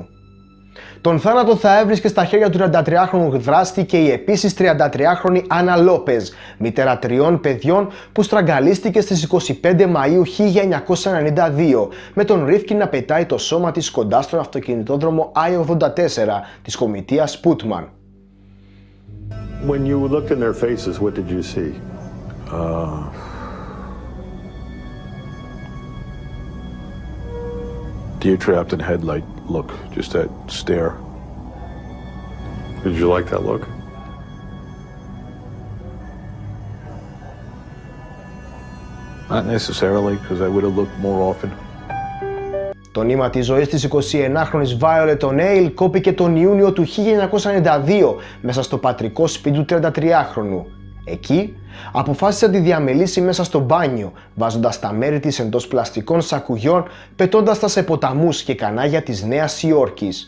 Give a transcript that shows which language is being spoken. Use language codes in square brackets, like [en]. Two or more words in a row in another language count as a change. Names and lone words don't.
[el] Τον θάνατο θα έβρισκε στα χέρια του 33χρονου δράστη και η επίσης 33χρονη Άννα Λόπεζ, μητέρα 3 παιδιών που στραγγαλίστηκε στις 25 Μαΐου 1992, με τον Rifkin να πετάει το σώμα της κοντά στον αυτοκινητόδρομο I-84 της κομιτείας Putman. [en] When you looked in their faces, what did you see? Deer trapped in headlight look, just that stare. Did you like that look? Not necessarily, because I would have looked more often. [el] Το νήμα της ζωής της 21χρονης Violet O'Neill κόπηκε τον Ιούνιο του 1992 μέσα στο πατρικό σπίτι του 33χρονου. Εκεί αποφάσισε να τη διαμελήσει μέσα στο μπάνιο, βάζοντας τα μέρη της εντός πλαστικών σακουγιών, πετώντας τα σε ποταμούς και κανάλια της Νέας Υόρκης.